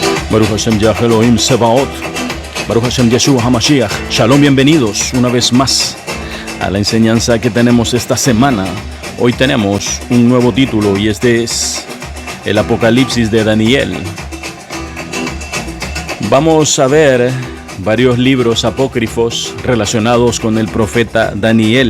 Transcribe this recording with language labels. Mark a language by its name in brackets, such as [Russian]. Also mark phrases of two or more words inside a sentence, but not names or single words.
[Hebrew] ברוך השם יה אלוהים צבאות, ברוך השם ישוע המשיח. [Spanish] Shalom, bienvenidos una vez más a la enseñanza que tenemos esta semana. Hoy tenemos un nuevo título y este es el Apocalipsis de Daniel. Vamos a ver varios libros apócrifos relacionados con el profeta Daniel.